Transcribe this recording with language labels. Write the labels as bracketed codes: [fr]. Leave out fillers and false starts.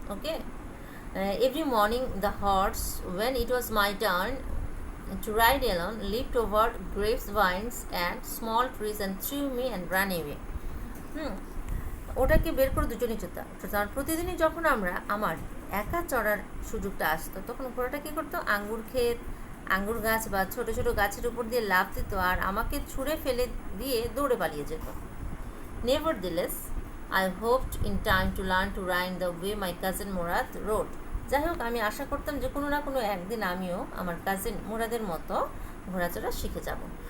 [en] Okay, every morning the horse, when it was my turn to ride alone, leaped over grapevines and small trees and threw me and ran away. [bn] ওটাকে বের করে দুজনেই চড়তাম। প্রতিদিনই যখন আমার একা চড়ার সুযোগটা আসতো, তখন ঘোড়াটা কী করতো, আঙ্গুর ক্ষেত, আঙ্গুর গাছ বা ছোটো ছোটো গাছের উপর দিয়ে লাফ দিত আর আমাকে ছুঁড়ে ফেলে দিয়ে দৌড়ে পালিয়ে যেত। [en] Nevertheless, I hoped in time to learn to ride the way my cousin Murad rode. [bn] যাই হোক, আমি আশা করতাম যে কোনো না কোনো একদিন আমিও আমার কাজিন মুরাদের মতো ঘোড়াচড়া শিখে যাব।